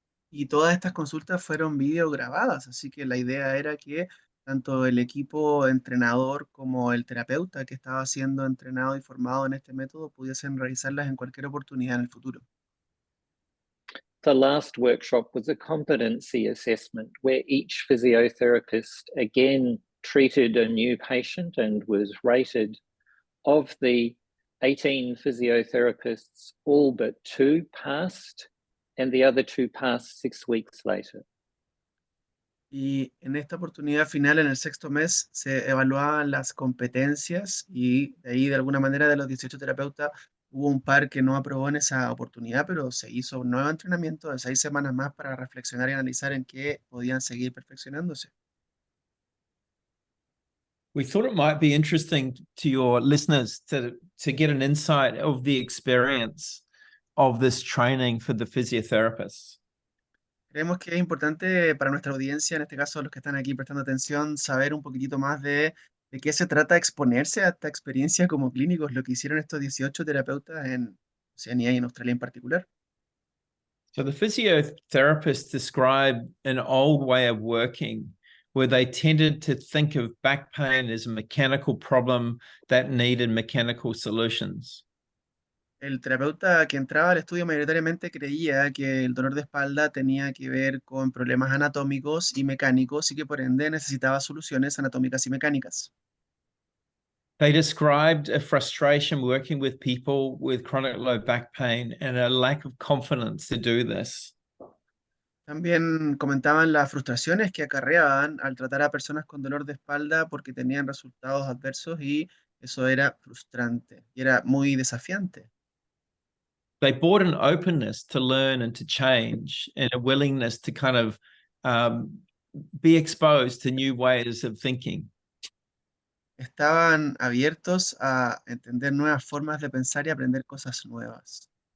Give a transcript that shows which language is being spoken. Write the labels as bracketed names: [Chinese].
[Spanish] Y todas estas consultas fueron videograbadas, así que la idea era que tanto el equipo entrenador como el terapeuta que estaba siendo entrenado y formado en este método pudiesen realizarlas en cualquier oportunidad en el futuro. [English] The last workshop was a competency assessment where each physiotherapist again treated a new patient and was rated. Of the 18 physiotherapists, all but 2 passed, and the other 2 passed 6 weeks later. [Spanish] Y en esta oportunidad final, en el sexto mes, se evaluaban las competencias y de ahí, de alguna manera, de los 18 terapeutas, hubo un par que no aprobó en esa oportunidad, pero se hizo un nuevo entrenamiento de 6 semanas más para reflexionar y analizar en qué podían seguir perfeccionándose. [English] We thought it might be interesting to your listeners to get an insight of the experience of this training for the physiotherapists. [Spanish] Creemos que es importante para nuestra audiencia, en este caso los que están aquí prestando atención, saber un poquitito más de qué se trata exponerse a esta experiencia como clínicos, lo que hicieron estos 18 terapeutas en Oceanía y en Australia en particular. [English] So the physiotherapists describe an old way of working where they tended to think of back pain as a mechanical problem that needed mechanical solutions. [Spanish] El terapeuta que entraba al estudio mayoritariamente creía que el dolor de espalda tenía que ver con problemas anatómicos y mecánicos y que por ende necesitaba soluciones anatómicas y mecánicas. [English] They described a frustration working with people with chronic low back pain and a lack of confidence to do this. [Spanish] También comentaban las frustraciones que acarreaban al tratar a personas con dolor de espalda porque tenían resultados adversos y eso era frustrante y era muy desafiante. [English] They brought an openness to learn and to change and a willingness to kind of be exposed to new ways of thinking. [Spanish] Estaban abiertos a entender nuevas formas de pensar y aprender cosas nuevas.